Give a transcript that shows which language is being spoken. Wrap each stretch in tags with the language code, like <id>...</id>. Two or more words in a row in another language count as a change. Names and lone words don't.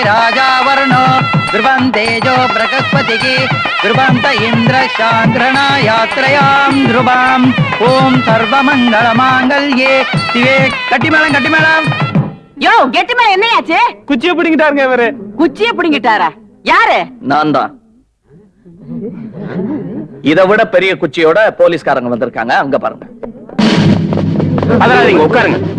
<sa>राजा वर्णो ध्रुवं तेजो बृहस्पतिः ध्रुवन्त इन्द्र शान्द्रणा यात्रयां ध्रुवाम् ओम सर्वमङ्गलमाङ्गल्ये शिवे கட்டிமேளம்</sa> <ta>யோ கெட்டிமா என்னையாச்சு? குச்சியை பிடிங்கிட்டாருங்க இவரு. குச்சிய பிடிங்கிட்டாரா? யாரு? நான் தான். இதை விட பெரிய குச்சியோட போலீஸ்காரங்க வந்திருக்காங்க, அங்க பாருங்க. அதனால நீங்க உட்காருங்க.</ta>